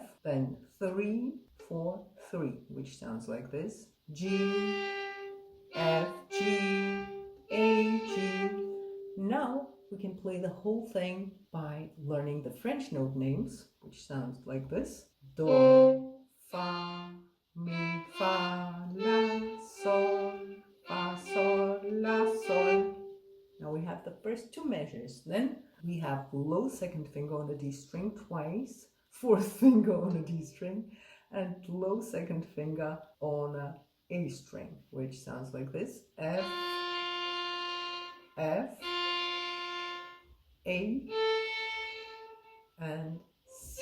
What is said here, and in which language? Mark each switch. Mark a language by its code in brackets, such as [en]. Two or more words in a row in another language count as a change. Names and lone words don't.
[en] Then 3, 4, 3, which sounds like this. G, F, G, A, G. Now we can play the whole thing by learning the French note names, which sounds like this. Do, fa, mi, fa, la, sol, fa, sol, la, sol. Now we have the first 2 measures. Then we have low second finger on the D string twice, fourth finger on the D string, and low second finger on A string, which sounds like this. F, F, A, and C.